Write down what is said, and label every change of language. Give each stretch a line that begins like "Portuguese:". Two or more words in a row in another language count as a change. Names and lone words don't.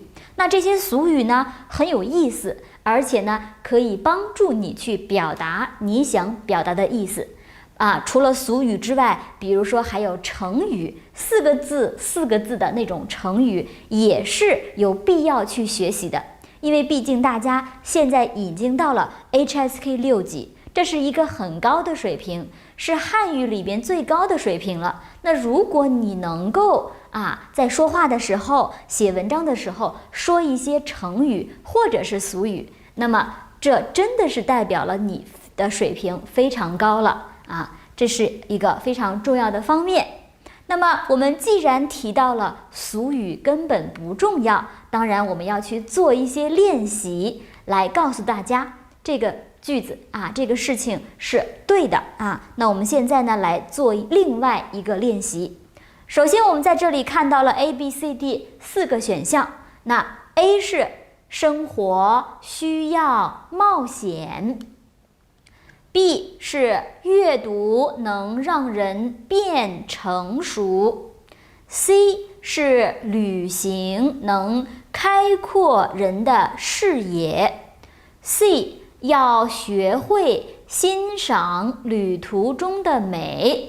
Chinese: 那這些俗語呢，很有意思，而且呢，可以幫助你去表達你想表達的意思。除了俗語之外，比如說還有成語，4個字的那種成語，也是有必要去學習的。因為畢竟大家現在已經到了 HSK 6級，這是一個很高的水平，是漢語裡邊最高的水平了。那如果你能夠在說話的時候、寫文章的時候說一些成語或者是俗語，那麼這真的是代表了你的水平非常高了這是一個非常重要的方面。那麼我們既然提到了俗語根本不重要，當然我們要去做一些練習，來告訴大家這個句子這個事情是對的那我們現在呢來做另外一個練習。首先我們在這裡看到了 A、B、C、D 4個選項，那 A 是生活需要冒險， B 是閱讀能讓人變成熟， C 是旅行能開闊人的視野， C 要學會欣賞旅途中的美。